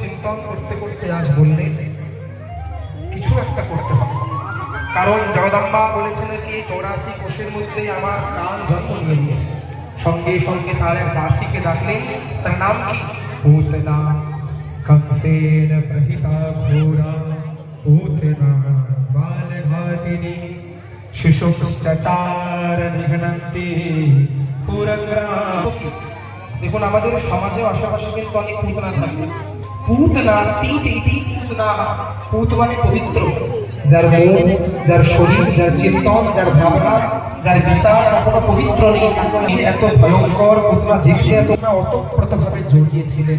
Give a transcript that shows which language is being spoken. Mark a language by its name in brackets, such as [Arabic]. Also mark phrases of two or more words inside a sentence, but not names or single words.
[Bangla] কীর্তন করতে করতে আজ বললেন কিছু একটা করতে হবে, কারণ জগদম্বা বলেছেন কি 84 কোষের মধ্যে আমার কাল জন্ম নিয়ে নিয়েছে। সঙ্গে সঙ্গে তার এক দাসীকে ডাকলেন, তার নাম কি? পুতনা। [Sanskrit] कंसेन प्रहिता घोरा पूतना बालघातिनी शिशुश्चाचार निघ्नन्ति पुरग्राम। [Bangla] দেখুন আমাদের সমাজে আশেপাশে কিন্তু অনেক পুতনা থাকে। পুতনা স্থিতি পুতনা, পুত মানে পবিত্র, যার মন, যার শরীর, যার চিন্তন, যার ভাবনা, যার বিচার কোনো পবিত্র নেই, তাকে এত ভয়ঙ্কর পুতনা দেখতে এত অতপ্রতভাবে জড়িয়েছিলেন।